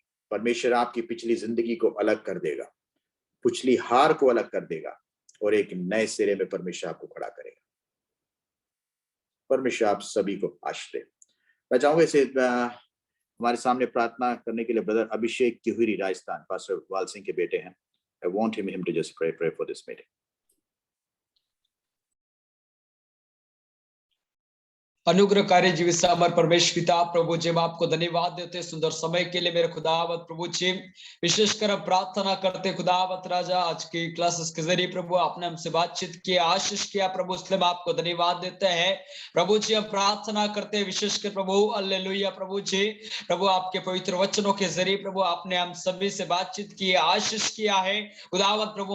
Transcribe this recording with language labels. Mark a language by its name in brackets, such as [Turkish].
[Hindi] परमेश्वर आपकी पिछली जिंदगी को अलग कर देगा, पिछली हार को अलग कर देगा और एक नए सिरे में परमेश्वर आपको खड़ा करेगा। परमेश्वर आप सभी को आशीष दे। मैं चाहूंगा इसे हमारे सामने प्रार्थना करने के लिए ब्रदर अभिषेक तिहुरी राजस्थान, पास्टर वाल सिंह के बेटे हैं। [English] I want him to just pray for this meeting. [Hindi] अनुग्रहकारी जीवित सामर परमेश्वर पिता प्रभु जी, हम आपको धन्यवाद देते सुंदर समय के लिए मेरे खुदावत प्रभु जी। विशेषकर हम प्रार्थना करते खुदावत राजा, आज की क्लासेस के जरिए प्रभु आपने हमसे बातचीत किया, आशीष किया प्रभु, इसलिए हम आपको धन्यवाद देते हैं प्रभु जी। हम प्रार्थना करते हैं विशेषकर प्रभु हालेलुया प्रभु जी, प्रभु आपके पवित्र वचनों के जरिए प्रभु आपने हम सभी से बातचीत की, आशीष किया है खुदावत प्रभु।